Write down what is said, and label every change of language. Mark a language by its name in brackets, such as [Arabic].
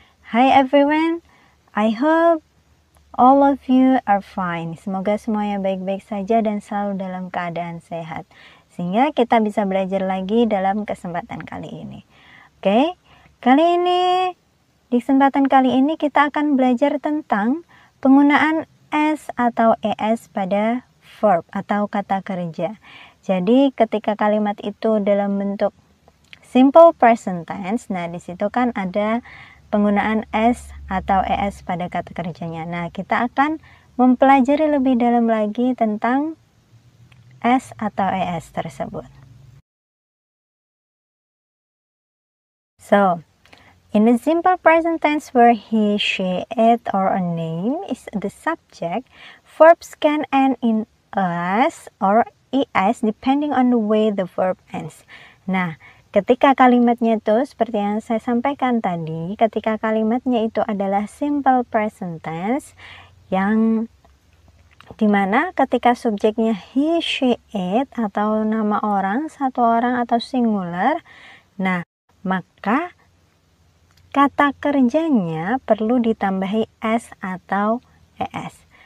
[English] Hi everyone, I hope all of you are fine. [Indonesian] Semoga semuanya baik-baik saja dan selalu dalam keadaan sehat, sehingga kita bisa belajar lagi dalam kesempatan kali ini. Oke, di kesempatan kali ini kita akan belajar tentang penggunaan S atau ES pada verb atau kata kerja. Jadi ketika kalimat itu dalam bentuk simple present tense, nah di situ kan ada penggunaan S atau ES pada kata kerjanya. Nah, kita akan mempelajari lebih dalam lagi tentang S atau ES tersebut. [English] So, in the simple present tense where he, she, it, or a name is the subject, verbs can end in S or ES depending on the way the verb ends. [Indonesian] Nah, ketika kalimatnya itu seperti yang saya sampaikan tadi, ketika kalimatnya itu adalah simple present tense yang dimana ketika subjeknya he, she, it atau nama orang, satu orang atau singular, nah maka kata kerjanya perlu ditambahi S atau ES.